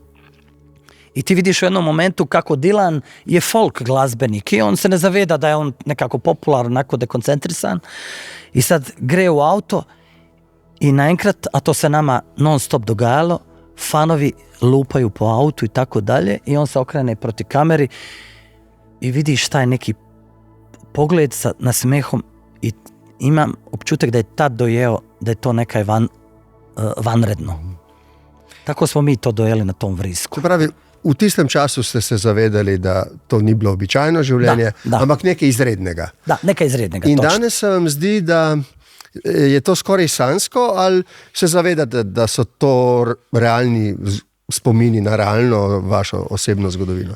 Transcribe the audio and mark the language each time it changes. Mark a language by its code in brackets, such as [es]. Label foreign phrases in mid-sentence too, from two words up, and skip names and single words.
[bs] I ti vidiš u jednom momentu kako Dylan je folk glazbenik i on se ne zaveda da je on nekako popularan, onako dekoncentrisan. I sad gre u auto i najenkrat, a to se nama non stop dogajalo, fanovi lupaju po autu i tako dalje i on se okrene proti kameri i vidiš taj neki pogled sa nasmehom i imam občutek da je tad dojeo da je to nekaj vanredno. Tako smo mi to dojeli na tom vrisku. [sl] To pravi, v tistem času ste se zavedali, da to ni bilo običajno življenje, ampak nekaj izrednega. Da, nekaj izrednega. In točno. danes se vam zdi, da je to skoraj sanjsko, ali se zavedate, da so to realni spomini na realno vašo osebno zgodovino?